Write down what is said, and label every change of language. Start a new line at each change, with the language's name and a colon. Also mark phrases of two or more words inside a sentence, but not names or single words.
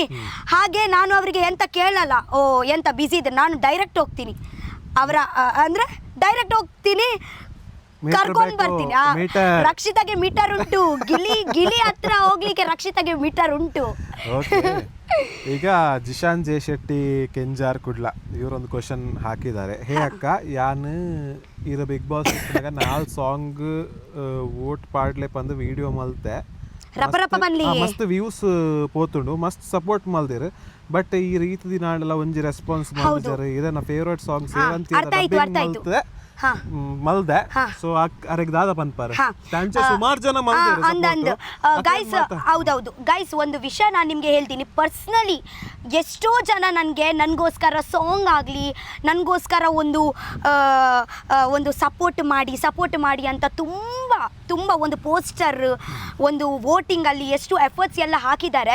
Kannada: ಹಾಗೆ ನಾನು ಅವರಿಗೆ ಎಂತ ಕೇಳಲ್ಲ, ಎಂತ ಬ್ಯುಸಿ ಇದೆ, ನಾನು ಡೈರೆಕ್ಟ್ ಹೋಗ್ತೀನಿ. ಡೈರೆಕ್ಟ್ ಹೋಗ್ತೀನಿ. ಕರ್ಕೊಂಡ್ ಬರ್ತೀನಿ. ರಕ್ಷಿತಾಗೆ ಮೀಟರ್ ಉಂಟು, ಗಿಲಿ ಹತ್ರ ಹೋಗ್ಲಿಕ್ಕೆ ರಕ್ಷಿತಾಗೆ ಮೀಟರ್ ಉಂಟು. ಓಕೆ, ಈಗ ಜಿಶಾನ್ ಜೆ ಶೆಟ್ಟಿ ಕೆಂಜಾರ್ ಕುಡ್ಲ ಇವರೊಂದು ಕ್ವಶನ್ ಹಾಕಿದ್ದಾರೆ.
Tulu: ಹೇ ಅಕ್ಕ, ಯಾನು ಇದು ಬಿಗ್ ಬಾಸ್ ನಾಲ್ ಸಾಂಗ್ ವೋಟ್ ಪಾಡ್ಲೆ ಪಂದು ವಿಡಿಯೋ ಮಲ್ತೆ ಮಸ್ತ್ ವ್ಯೂಸ್ ಪೋತುಂಡು, ಮಸ್ತ್ ಸಪೋರ್ಟ್ ಮಲ್ದಿರು.
Kannada: ಬಟ್ ಈ ರೀತಿ ನಾಳೆಲ್ಲ ಒಂಜಿ ರೆಸ್ಪಾನ್ಸ್ ಮಾಡಿದ್ದಾರೆ.
Tulu: ಇದನ್ನ
English: favourite song
Tulu: ಸೇವಂತಿ ಮಲ್ದೆ. ಸೊ ಅರೆಗ್ ದಾದ ಪನ್ಪಾರ ಸುಮಾರು ಜನ ಅಂದಂದು ಗೈಸ್.
Kannada: ಹೌದೌದು ಗೈಸ್, ಒಂದು ವಿಷಯ ನಾನು ನಿಮಗೆ ಹೇಳ್ತೀನಿ. ಪರ್ಸ್ನಲಿ ಎಷ್ಟೋ ಜನ ನನಗೋಸ್ಕರ ಸಾಂಗ್ ಆಗಲಿ, ನನಗೋಸ್ಕರ ಒಂದು ಸಪೋರ್ಟ್ ಮಾಡಿ ಅಂತ ತುಂಬ ಒಂದು ಪೋಸ್ಟರ್, ಒಂದು ವೋಟಿಂಗಲ್ಲಿ ಎಷ್ಟು ಎಫರ್ಟ್ಸ್ ಎಲ್ಲ ಹಾಕಿದ್ದಾರೆ.